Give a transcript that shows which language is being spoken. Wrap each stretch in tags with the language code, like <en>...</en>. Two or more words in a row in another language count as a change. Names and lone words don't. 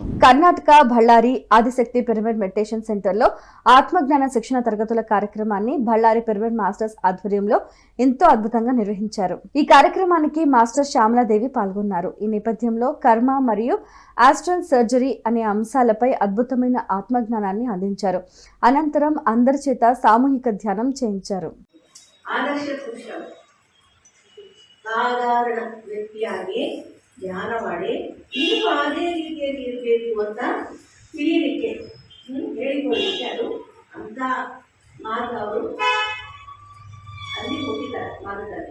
<te>కర్ణాటక బళ్ళారి ఆదిశక్తి పిరమిడ్ మెడిటేషన్ సెంటర్లో ఆత్మజ్ఞాన శిక్షణ తరగతుల కార్యక్రమాన్ని బళ్ళారి పిరమిడ్ మాస్టర్స్ ఆధ్వర్యంలో ఎంతో అద్భుతంగా నిర్వహించారు. ఈ కార్యక్రమానికి మాస్టర్ శ్యామలాదేవి పాల్గొన్నారు. ఈ నేపథ్యంలో కర్మ మరియు</te> <en>astral surgery</en> <te>అనే అంశాలపై అద్భుతమైన ఆత్మజ్ఞానాన్ని అందించారు. అనంతరం అందరి చేత</te> <kn>ಸಾಮೂಹಿಕ ಧ್ಯಾನ</kn> <te>చేయించారు.</te> <kn>ಆದರ್ಶ ಪುರುಷ ಸಾಧಾರಣ ವ್ಯಕ್ತಿಯಾಗಿ ಧ್ಯಾನ ಮಾಡಿ ನೀವು ಅದೇ ರೀತಿಯಲ್ಲಿ ಇರಬೇಕು ಅಂತ ತಿಳಿಯಲಿಕ್ಕೆ ಹೇಳಿಕೊಳ್ಳಲಿಕ್ಕೆ ಅದು ಅಂತ ಮಾರ್ಗ ಅವರು ಅಲ್ಲಿ ಕೊಟ್ಟಿದ್ದಾರೆ ಮಾರ್ಗದಲ್ಲಿ.</kn>